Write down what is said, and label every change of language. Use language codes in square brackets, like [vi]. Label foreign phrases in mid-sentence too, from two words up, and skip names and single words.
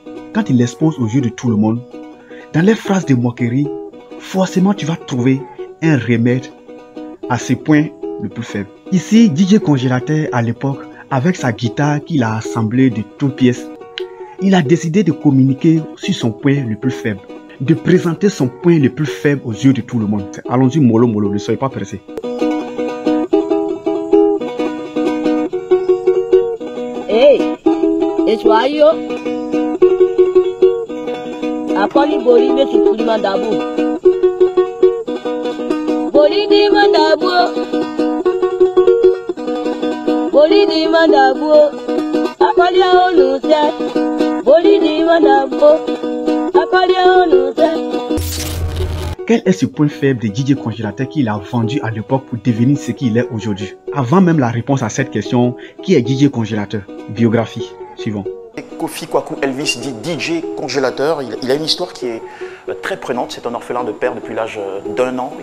[fr] Quand il l'expose aux yeux de tout le monde, dans les phrases de moquerie, forcément tu vas trouver un remède à ce point le plus faible. Ici, DJ Congélateur à l'époque, avec sa guitare qu'il a assemblée de toutes pièces, il a décidé de communiquer sur son point le plus faible, de présenter son point le plus faible aux yeux de tout le monde. Allons-y mollo, ne soyez pas pressés. Hey, it's why you Apoli Bori me Suprema Dabu. Bolidi Mandabo, Bolidi Mandabo, Akalia Onuse, Bolidi Mandabo, Akalia Onuse. Quel est ce point faible de DJ Congélateur qu'il a vendu à l'époque pour devenir ce qu'il est aujourd'hui? Avant même la réponse à cette question, qui est DJ Congélateur? Biographie, suivant. Kofi Kwaku Elvis dit DJ Congélateur. Il a une histoire qui est très prenante. C'est un orphelin de père depuis l'âge d'1 an.